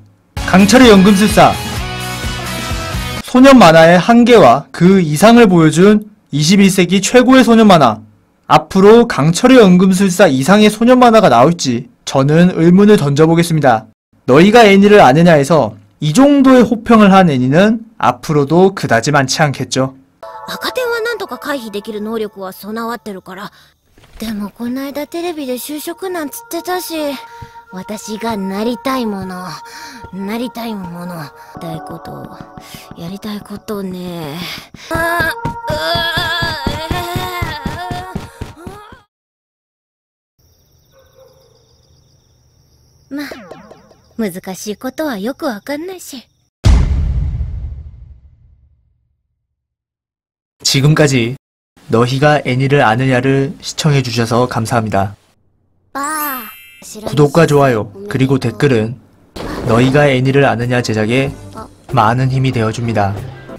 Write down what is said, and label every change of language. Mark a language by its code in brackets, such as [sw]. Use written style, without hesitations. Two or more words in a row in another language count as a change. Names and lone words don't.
[ko] 강철의 연금술사, 소년 만화의 한계와 그 이상을 보여준 21세기 최고의 소년 만화. 앞으로 강철의 연금술사 이상의 소년 만화가 나올지 저는 의문을 던져보겠습니다. 너희가 애니를 아느냐에서 이 정도의 호평을 한 애니는 앞으로도 그다지 많지 않겠죠. [ja] 赤点はなんとか回避できる能力は備わってるから。でもこの間テレビで就職なんつってたし、私がなりたいもの、やりたいことね。まあ、難しいことはよくわかんないし。 [ko] 지금까지 너희가 애니를 아느냐를 시청해주셔서 감사합니다. 구독과 좋아요 그리고 댓글은 너희가 애니를 아느냐 제작에 많은 힘이 되어줍니다.